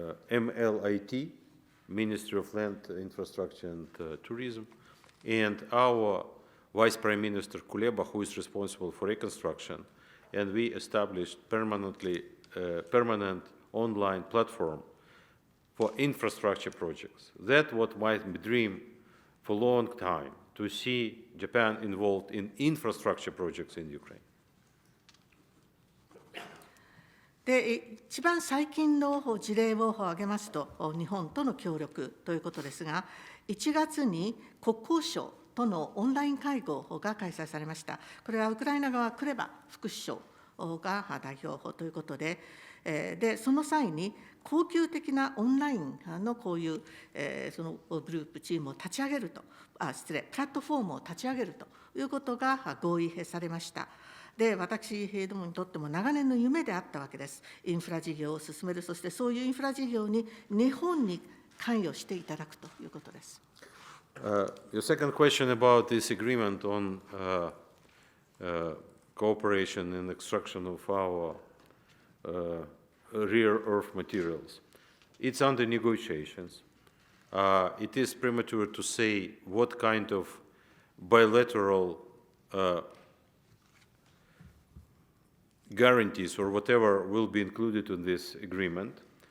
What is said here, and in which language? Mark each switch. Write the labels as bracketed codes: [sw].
[en] MLIT, Ministry of Land, Infrastructure and Tourism, and our Vice Prime Minister Kuleba, who is responsible for reconstruction, and we established permanent online platform for infrastructure projects. That's what my dream for a long time, to see Japan involved in infrastructure projects in Ukraine? [ja] で一番最近の事例を挙げますと、日本との協力ということですが、1月に国交省とのオンライン会合が開催されました。これはウクライナ側、クレバ副首相が代表ということで、その際に、恒久的なオンラインのこういう、そのグループ、チームを立ち上げると、プラットフォームを立ち上げるということが合意されました。で、私どもにとっても長年の夢であったわけです。インフラ事業を進める、そしてそういうインフラ事業に日本に関与していただくということです。 [en] Your second question about this agreement on cooperation in extraction of our rare earth materials. It's under negotiations. It is premature to say what kind of bilateral guarantees or whatever will be included in this agreement.